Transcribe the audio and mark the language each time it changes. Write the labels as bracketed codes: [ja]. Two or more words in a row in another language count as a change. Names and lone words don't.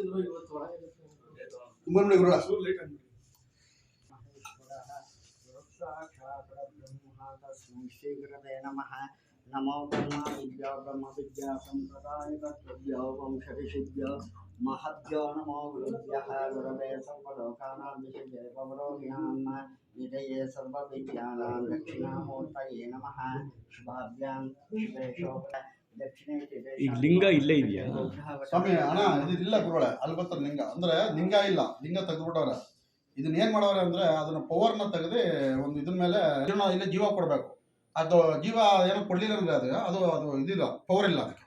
[sa] नमः नमो ब्रह्म विद्या संप्रदाय वंशऋषिभ्य महभ्यो नमो गुरुभ्यः गुरवे सर्वलोकानां विषये भवरोगिणां निधये सर्वविद्यानां दक्षिणामूर्तये नमः शुभाभ्यां शुभेशोभ [kn] ಈಗ ಲಿಂಗ ಇಲ್ಲೇ ಇದೆಯಾ ಸ್ವಾಮಿ? ಅಣ್ಣ ಇದಿಲ್ಲ ಗುರುಗಳೇ, ಅಲ್ಲಿ ಬರ್ತಾರೆ ಲಿಂಗ ಅಂದ್ರೆ ಲಿಂಗ ಇಲ್ಲ, ಲಿಂಗ ತೆಗೆದ್ಬಿಟ್ಟವ್ರೆ. ಇದನ್ನ ಏನ್ ಮಾಡವ್ರೆ ಅಂದ್ರೆ ಅದನ್ನ ಪವರ್ನ ತೆಗೆದು ಒಂದು ಇದ್ರ ಮೇಲೆ ಇಲ್ಲಿ ಜೀವ ಕೊಡ್ಬೇಕು. ಅದು ಜೀವ ಏನೋ ಕೊಡ್ಲಿಲ್ಲ ಅಂದ್ರೆ ಅದು ಅದು ಇದಿಲ್ಲ, ಪವರ್ ಇಲ್ಲ ಅದಕ್ಕೆ.